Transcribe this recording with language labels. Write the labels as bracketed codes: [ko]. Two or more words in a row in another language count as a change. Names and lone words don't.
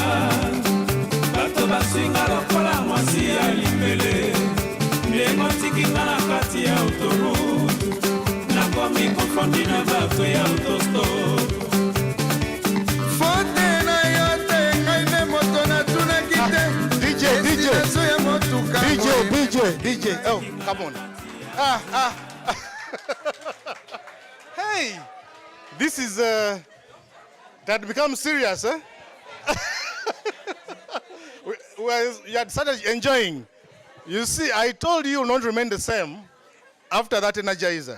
[ln] bato basinga lokola mwasi ya limbele emotikinga na kati ya autoroute nakomi konfondi na bato ya autostop fote na yo te ngai mpe moto natunaki te destination ya motuka [en] DJ, oh, come on. Hey, this is, that becomes serious, eh? You had started enjoying. You see, I told you not to remain the same after that energizer.